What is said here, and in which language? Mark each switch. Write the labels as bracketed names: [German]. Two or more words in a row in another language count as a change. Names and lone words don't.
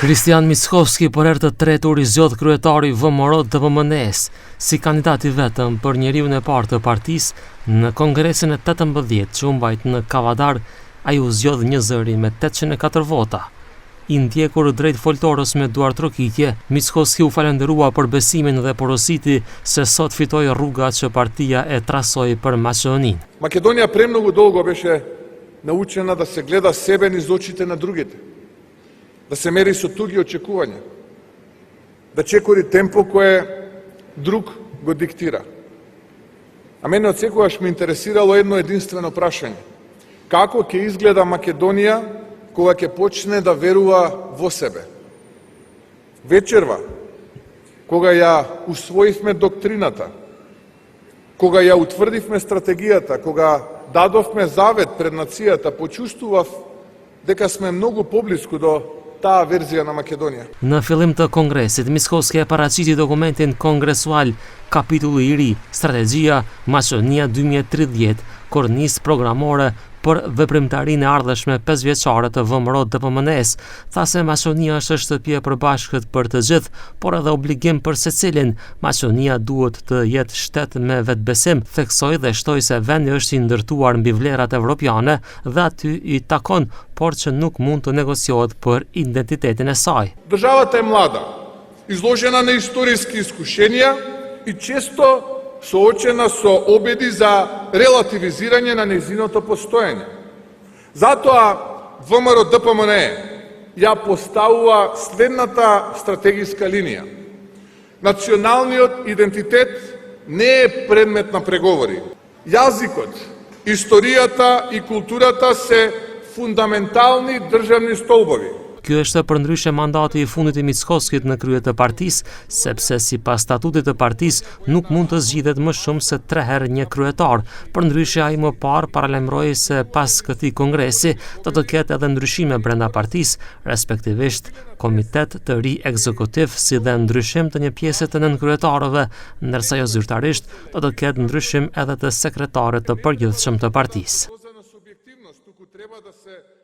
[Albanian] Kristian Mickovski për herë të tretë u rizgjodh kryetari VMRO DPMN-s si kandidat i vetëm për njeriun e parë të partisë në kongresin e 18 që u mbajt në Kavadar. Ai u zgjodh një zëri me 804 vota. I ndjekur drejt foltorës me duar trokitje, Mickovski u falenderua për besimin dhe porositi se sot fitoi rrugat që partia e trasoi për Maqedoninë. [Macedonian] Македонија премногу долго беше научена да се гледа себе низ очите на другите, да се мери со туги очекувања, да чекори темпо кое друг го диктира. А мене од секогаш ме интересирало едно единствено прашање. Како ќе изгледа Македонија кога ќе почне да верува во себе? Вечерва, кога ја усвоивме доктрината, кога ја утврдивме стратегијата, кога дадовме завет пред нацијата, почувствував дека сме многу поблиску до таа верзија на Македонија. [Albanian] Në fillim të kongresit, Mickovski e paraqiti dokumentin kongresual kapitulli i ri, Strategjia Maqedonia 2030, kornisë programore për veprimtarinë e ardhshme 5-vjeçare të VMRO DPMN-s. Tha se Maqedonia është shtëpi e përbashkët për të gjithë, por edhe obligim për secilin. Maqedonia duhet të jetë shtet me vetbesim, theksoi dhe shtoi se vendi është i ndërtuar mbi vlerat evropiane dhe aty i takon, por që nuk mund të negociohet për identitetin e saj. [Macedonian] Државата е млада, изложена на историски искушенија и често соочена со обиди за релативизирање на нејзиното постоење. Затоа ВМРО ДПМН ја поставува следната стратегиска линија. Националниот идентитет не е предмет на преговори. Јазикот, историјата и културата се фундаментални државни столбови. [Albanian] Ky është përndryshe mandati i fundit i Mickovskit në krye të partisë, sepse sipas statutit të partisë nuk mund të zgjidhet më shumë se 3 herë një kryetar. Përndryshe ai më parë paralajmëroi se pas këtij kongresi do të ketë edhe ndryshime brenda partisë, respektivisht komitet të ri ekzekutiv si dhe ndryshim të një pjese të nënkryetarëve, ndërsa jo zyrtarisht do të ketë ndryshim edhe të sekretarit të përgjithshëm të partisë.